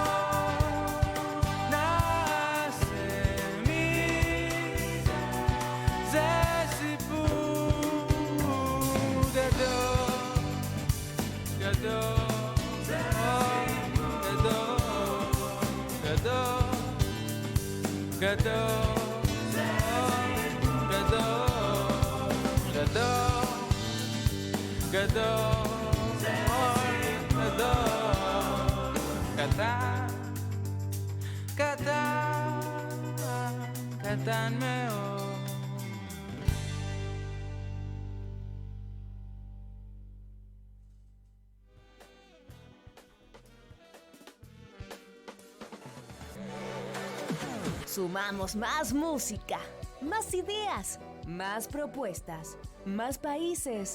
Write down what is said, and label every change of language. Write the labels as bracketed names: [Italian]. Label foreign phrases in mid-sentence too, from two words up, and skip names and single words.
[Hebrew] נעשה מזה, זה סיפור גדול גדול גדול גדול גדול גדול, גדול, קטן, קטן, קטן מאוד. [Spanish] Sumamos más música, más ideas, más propuestas, más países.